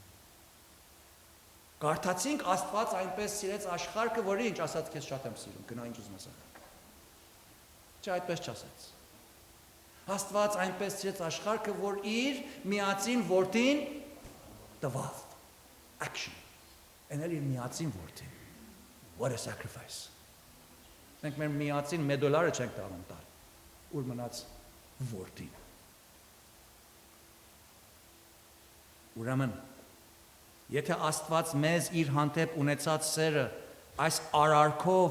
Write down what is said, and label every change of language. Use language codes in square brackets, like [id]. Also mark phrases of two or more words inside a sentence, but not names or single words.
[hy] Կարդացինք Աստված այնպես սիրեց աշխարհը, որ ինչ ասած քեզ շատ եմ սիրում, գնա ինչ ուզում ես արա։ Չէ, այդպես չասեց։ Աստված այնպես սիրեց աշխարհը, որ իր միածին որդին տվավ։ Action։ Էնել իր միածին որդին։ [en] What a sacrifice։ [hy] Մենք մեր միածին $1 չենք տանում տալ։ Ուր մնաց որդին։ Ուրեմն, եթե Աստված մեզ իր հանդեպ ունեցած սերը այս արարքով